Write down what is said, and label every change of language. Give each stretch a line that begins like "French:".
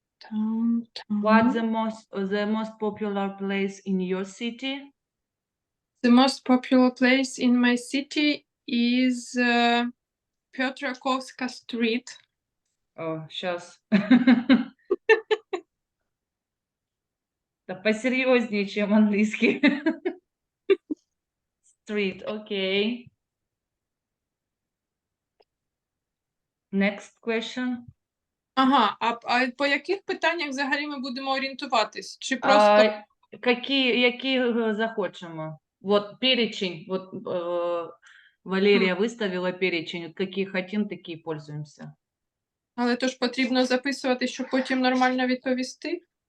English: Downtown. What's the most popular place in your city? The most popular place in my city is Piotrkowska Street.
Russian: О, сейчас. Да посерьезнее, чем английский. Street, окей.
English: Next question.
Ukrainian: Ага, а по яких питаннях взагалі ми будемо орієнтуватись? Чи просто Які захочемо?
Russian: Вот перечень, вот Валерия выставила перечень, вот какие хотим, такие пользуемся.
Ukrainian: але то ж потрібно записувати, щоб потім нормально відповісти?